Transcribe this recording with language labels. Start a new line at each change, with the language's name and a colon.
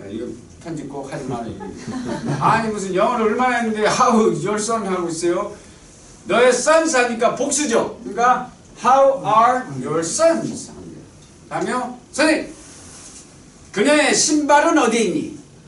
Korean: 이거 편집 꼭 하지 말아요. 아니 무슨 영어를 얼마나 했는데
English: How your son
Korean: 하고 있어요? 너의 sons 하니까 복수죠. 그러니까
English: How are your sons?
Korean: 다음에요. 선생님 그녀의 신발은 어디에 있니?